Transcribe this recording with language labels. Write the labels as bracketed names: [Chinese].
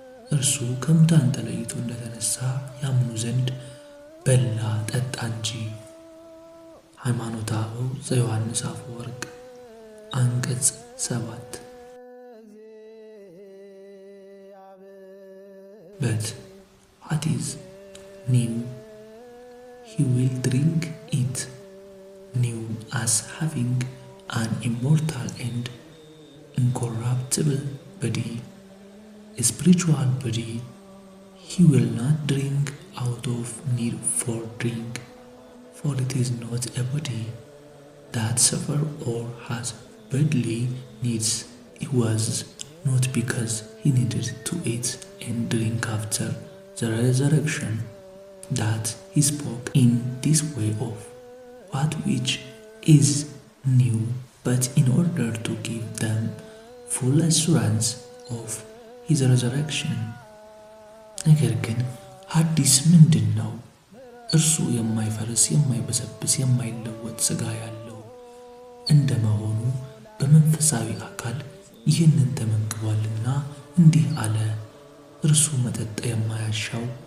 [Amharic] እርሱ ከሙታን ተለይቶ እንደተነሳ ያምኑ ዘንድ በላ ጠጣ እንጂ። ሃይማኖተ አበው ዘዮሐንስ አፈወርቅ አንቀጽ 7። [English] But what is new? He will drink it, new as having an immortal and incorruptible body, a spiritual body. He will not drink out of need for drink, for it is not a body that suffers or has bodily needs. It was not because he needed to eat and drink after the resurrection that he spoke in this way of what which is new, but in order to give them full assurance of his resurrection. [Amharic] ነገር ግን ሐዲስ ምንድን ነው? እርሱ የማይፈርስ የማይበሰብስ የማይለወጥ ሥጋ ያለው እንደመሆኑ በመንፈሳዊ አካል ይህንን ተመግቧልና እንዲህ አለ። እርሱ መጠጥ የማያሻው